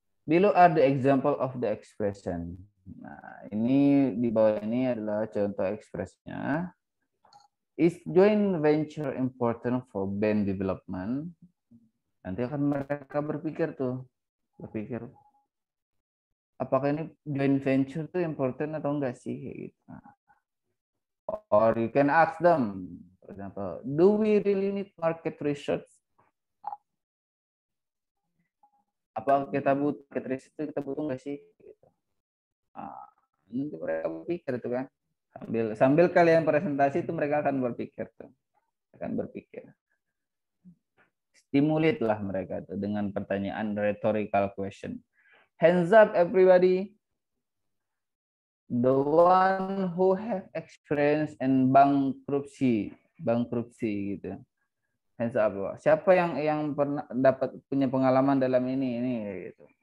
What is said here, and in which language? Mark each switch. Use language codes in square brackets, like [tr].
[en] Below are the example of the expression. [id] Nah, ini di bawah ini adalah contoh ekspresinya. [en] Is joint venture important for band development? [id] Nanti akan mereka berpikir apakah ini joint venture itu important atau enggak sih? Gitu. [en] Or you can ask them, for example, do we really need market research? [id] Apa kita butuh market research itu kita butuh enggak sih? Gitu. Nanti mereka berpikir itu kan. Sambil kalian presentasi itu mereka akan berpikir tuh. Stimulate lah mereka tuh dengan pertanyaan rhetorical question. [en] Hands up everybody. The one who have experience in bankruptcy gitu. Hands up. [id] Siapa yang pernah punya pengalaman dalam ini gitu.